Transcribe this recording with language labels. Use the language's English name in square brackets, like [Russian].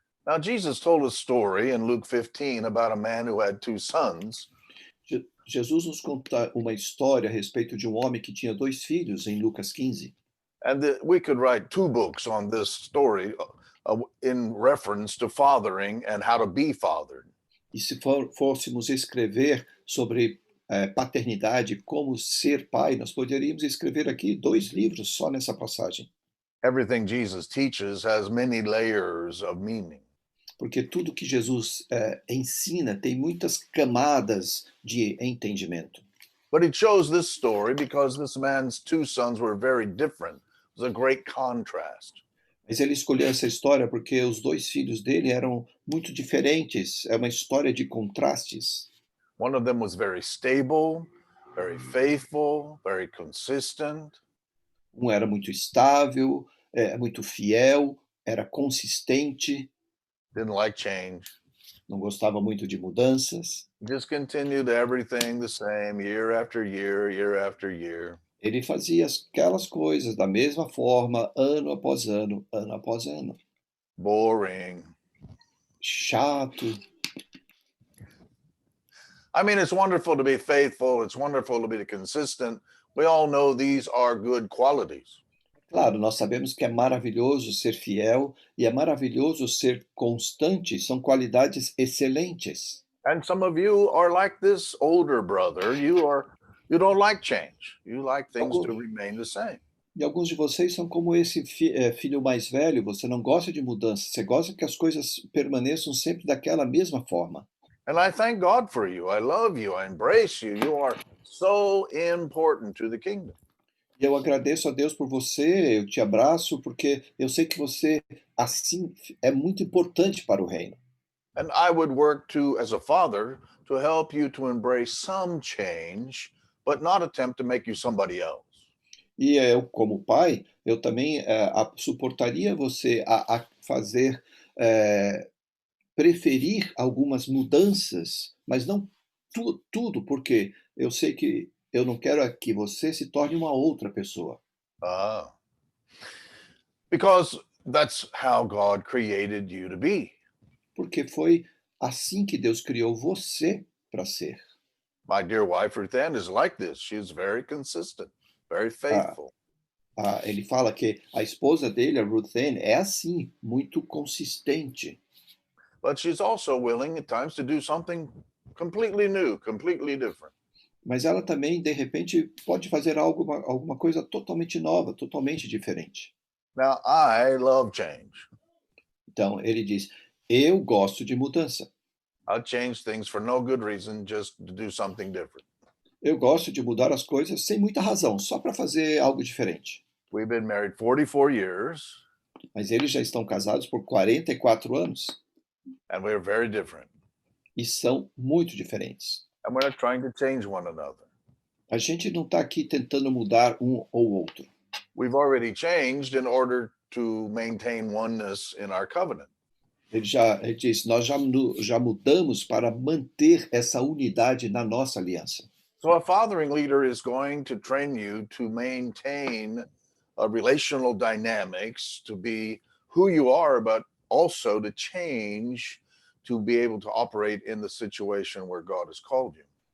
[English] Now, Jesus told a story in Luke 15 about a man who had two sons. [Portuguese] Jesus nos conta uma história a respeito de um homem que tinha 2 filhos, em Lucas 15. [English] And we could write 2 books on this story in reference to fathering and how to be fathered. [Portuguese] E se fôssemos escrever sobre paternidade, como ser pai, nós poderíamos escrever aqui 2 livros só nessa passagem. [English] Everything Jesus teaches has many layers of meaning. [Portuguese] Porque tudo que Jesus ensina tem muitas camadas de entendimento. [English] But he chose this story because this man's 2 sons were very different. It was a great contrast. [Portuguese] Mas ele escolheu essa história porque os 2 filhos dele eram muito diferentes. É uma história de contrastes. [English] One of them was very stable, very faithful, very consistent. [Portuguese] Um era muito estável, muito fiel, era consistente. [English] Didn't like change. [Portuguese] Não gostava muito de mudanças. [English] Just continued everything the same year after year, year after year. [Portuguese] Ele fazia aquelas coisas da mesma forma, ano após ano, ano após ano. [English] Boring. [Portuguese] Chato. [English] I mean, it's wonderful to be faithful. It's wonderful to be consistent. We all know these are good qualities. [Portuguese] Claro, nós sabemos que é maravilhoso ser fiel e é maravilhoso ser constante, são qualidades excelentes. [English] And some of you are like this older brother. You don't like change. You like things to remain the same. [Portuguese] E alguns de vocês são como esse filho mais velho, você não gosta de mudança, você gosta que as coisas permaneçam sempre daquela mesma forma. [English] And I thank God for you. I love you. I embrace you. You are so important to the kingdom. [Portuguese] E eu agradeço a Deus por você, eu te abraço, porque eu sei que você, assim, é muito importante para o reino. [English] And I would work as a father, to help you to embrace some change, but not attempt to make you somebody else. [Portuguese] E eu, como pai, eu também suportaria você a fazer, preferir algumas mudanças, mas não tudo, porque eu sei que eu não quero que você se torne uma outra pessoa. [English] Because that's how God created you to be. [Portuguese] Porque foi assim que Deus criou você para ser. [English] My dear wife, Ruth Ann, is like this. She is very consistent, very faithful. [Portuguese] Ele fala que a esposa dele, a Ruth Ann, é assim, muito consistente. [English] But she's also willing at times to do something completely new, completely different. [Portuguese] Mas ela também, de repente, pode fazer alguma coisa totalmente nova, totalmente diferente. [English] Now, I love change. [Portuguese] Então, ele diz: eu gosto de mudança. [English] I'll change things for no good reason, just to do something different. [Portuguese] Eu gosto de mudar as coisas sem muita razão, só para fazer algo diferente. [English] We've been married 44 years, [Portuguese] Mas eles já estão casados por 44 anos [English] and we're very different. [Portuguese] e são muito diferentes. [English] And we're not trying to change one another. [Portuguese] A gente não está aqui tentando mudar um ou outro. [English] We've already changed in order to maintain oneness in our covenant. [Portuguese] Ele diz: nós já mudamos para manter essa unidade na nossa aliança. [English] So a fathering leader is going to train you to maintain relational dynamics, to be who you are, but also to change to be able to operate in the situation where God has called you.